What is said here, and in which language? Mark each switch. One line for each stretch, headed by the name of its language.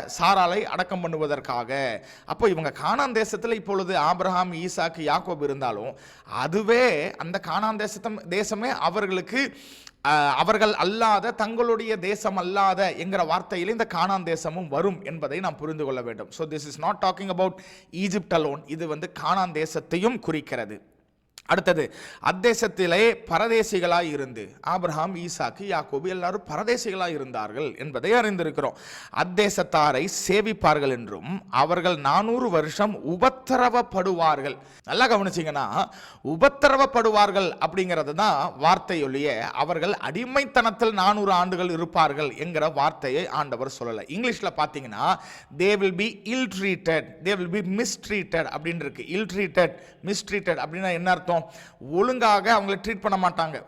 Tamil: சாராலை அடக்கம் பண்ணுவதற்காக. அப்போ இவங்க கானான் தேசத்தில் இப்பொழுது ஆபிரகாம், ஈசாக்கு, யாக்கோபு இருந்தாலும் அதுவே அந்த கானான் தேசமே அவர்களுக்கு அவர்கள் அல்லாத, தங்களுடைய தேசம் அல்லாத என்கிற வார்த்தையில் இந்த கானான் தேசமும் வரும் என்பதை நாம் புரிந்து கொள்ள வேண்டும்.
English: So this is not talking about Egypt alone.
Tamil: இது கானான் தேசத்தையும் குறிக்கிறது. அடுத்தது, அத்தேசத்திலே பரதேசிகளாய் இருந்து, ஆபிரகாம், ஈசாக்கு, யாக்கோபு எல்லாரும் பரதேசிகளாய் இருந்தார்கள் என்பதை அறிந்திருக்கிறோம். அத்தேசத்தாரை சேவிப்பார்கள் என்றும் அவர்கள் 400 வருஷம் உபத்திரவப்படுவார்கள். நல்லா கவனிச்சிங்கன்னா, உபத்திரவப்படுவார்கள் அப்படிங்கிறது தான் வார்த்தையொழிய அவர்கள் அடிமைத்தனத்தில் 400 ஆண்டுகள் இருப்பார்கள் என்கிற வார்த்தையை ஆண்டவர் சொல்லலை. இங்கிலீஷில் பார்த்தீங்கன்னா
English: they will be ill treated, they will be mistreated
Tamil: அப்படின்னு இருக்கு.
English: ill treated, mistreated
Tamil: அப்படின்னா என்ன அர்த்தம்? ஒழுங்காக அவங்களை ட்ரீட் பண்ண மாட்டாங்க.